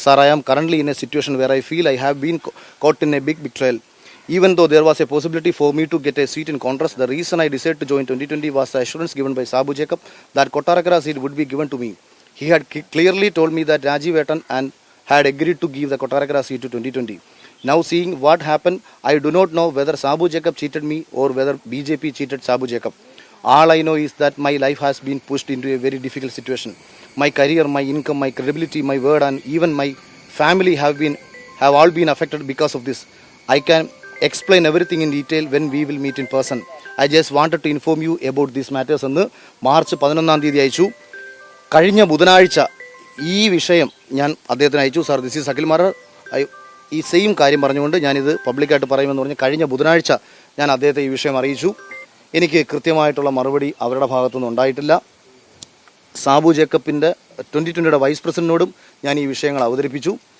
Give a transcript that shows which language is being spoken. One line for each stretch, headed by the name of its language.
English: Sir, I am currently in a situation where I feel I have been caught in a big betrayal. Even though there was a possibility for me to get a seat in Congress, the reason I decided to join 2020 was the assurance given by Sabu Jacob that Kottarakara seat would be given to me. He had clearly told me that Rajiv Etan and had agreed to give the Kottarakara seat to 2020. Now seeing what happened, I do not know whether Sabu Jacob cheated me or whether BJP cheated Sabu Jacob. All I know is that my life has been pushed into a very difficult situation. My career, my income, my credibility, my word and even my family have all been affected because of this. I can explain everything in detail when we will meet in person. I just wanted to inform you about these matters
Malayalam: എന്ന് March 11-ാം തീയതി അയച്ചു. കഴിഞ്ഞ ബുധനാഴ്ച ഈ വിഷയം ഞാൻ അദ്ദേഹത്തിന് അയച്ചു. സാർ,
English: this is Akhil Marar,
Malayalam: ഈ സെയിം കാര്യം പറഞ്ഞുകൊണ്ട് ഞാനിത് പബ്ലിക്കായിട്ട് പറയുമെന്ന് പറഞ്ഞ് കഴിഞ്ഞ ബുധനാഴ്ച ഞാൻ അദ്ദേഹത്തെ ഈ വിഷയം അറിയിച്ചു. എനിക്ക് കൃത്യമായിട്ടുള്ള മറുപടി അവരുടെ ഭാഗത്തുനിന്ന് ഉണ്ടായിട്ടില്ല. സാബു ജേക്കബിൻ്റെ 2020 വൈസ് പ്രസിഡന്റിനോടും ഞാൻ ഈ വിഷയങ്ങൾ അവതരിപ്പിച്ചു.